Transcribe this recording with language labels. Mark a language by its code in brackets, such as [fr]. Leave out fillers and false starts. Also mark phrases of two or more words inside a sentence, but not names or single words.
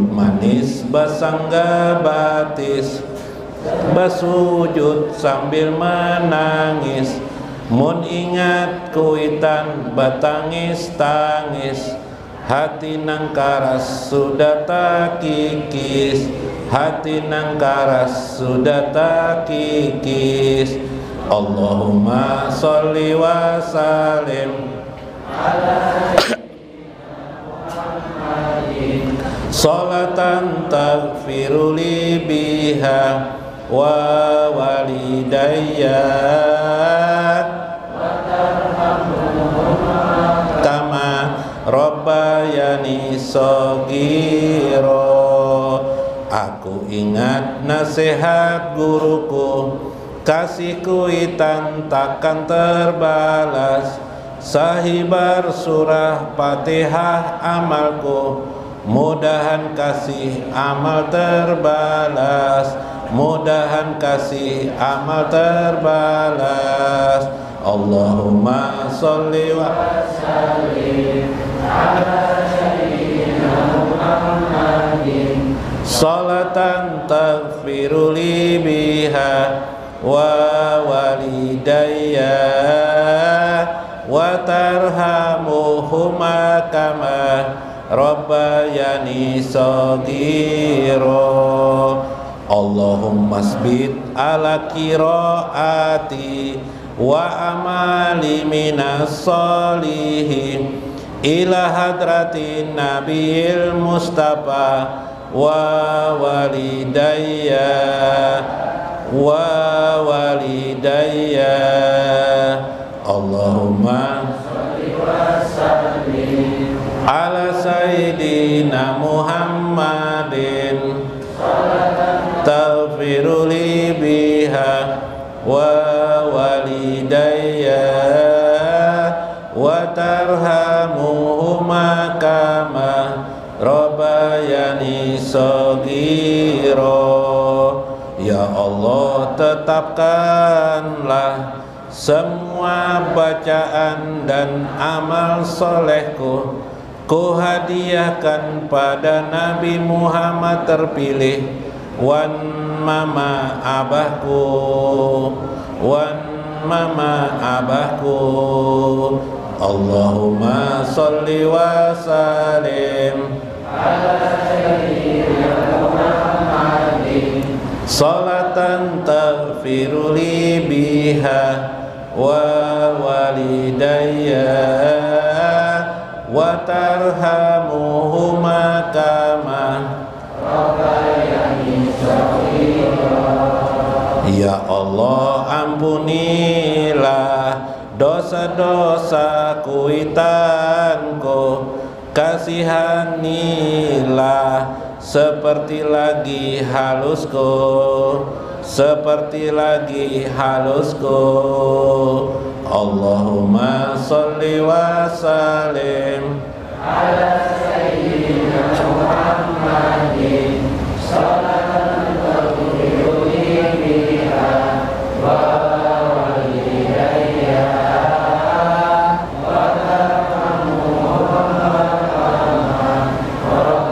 [bjn] manis basangga batis, basujud sambil menangis, mun ingat kuitan batangis tangis, hati nang karas sudah tak kikis, hati nang karas sudah tak kikis. [ar] اللهم صل وسلم على محمد صلاة تغفر لي بها ووالدي كما ربياني صغيرا. [bjn] Aku ingat nasihat guruku, kasih kuitan takkan terbalas, sahibar surah Fatihah amalku, mudahan kasih amal terbalas, mudahan kasih amal terbalas. [ar] اللهم صل وسلم على سيدنا محمد صلاة تغفر لي بها ووالدي وترحمهما كما ربياني صغيرا. اللهم ثبت على قراءتي وعملي من الصالحين إلى حضرة النبي المصطفى ووالدي ووالدي. اللهم صل وسلم على سيدنا محمد تغفر لي بها ووالدي وترحمهما كما ربياني صغيرا. [bjn] Ya Allah, tetapkanlah semua bacaan dan amal solehku, ku hadiahkan pada Nabi Muhammad terpilih, wan mama abahku, wan mama abahku. [ar] اللهم صل وسلم على سيدنا محمد صلاة تغفر لي بها ووالدي وترحمهما كما ربياني صغيرا. [bjn] Ya Allah, ampunilah dosa-dosa kuitanku, kasihanilah seperti lagi halusku, seperti lagi halusku. [ar] اللهم صل وسلم على سيدنا محمد صلاة تغفر لي بها ووالدي وترحمهما